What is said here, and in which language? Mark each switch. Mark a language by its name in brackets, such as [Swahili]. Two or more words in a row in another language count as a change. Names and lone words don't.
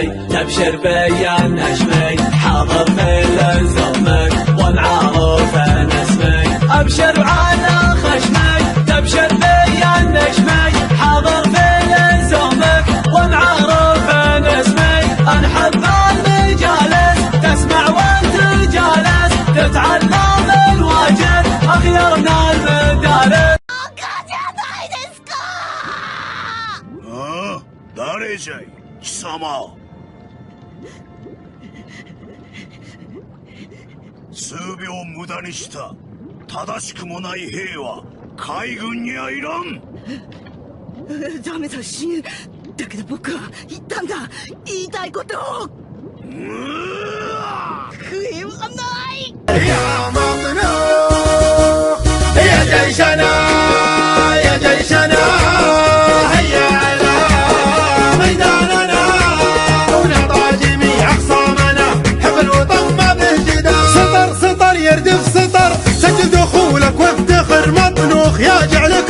[Arabic] تبشر بيا النشمي حاضر في لزومك ومعروف اسمي ابشر على خشمي تبشر بيا النشمي حاضر في لزومك ومعروف اسمي انحب المجالس تسمع وانت جالس تتعلم الواجب اخيرنا المدارس [Japanese] 誰じゃい貴様。数秒無駄にした正しくもない兵は海軍にはいらん。ダメだ死ぬ。だけど僕は言ったんだ、言いたいことを。悔いはない。 [Arabic] يا مطلوب يا جيشنا يا جيشنا هيا على ميداننا ونعطى جميع اخصامنا حب الوطن ما به جدال سطر سطر يردف سطر سجل دخولك وافتخر مطنوخ يا جعلك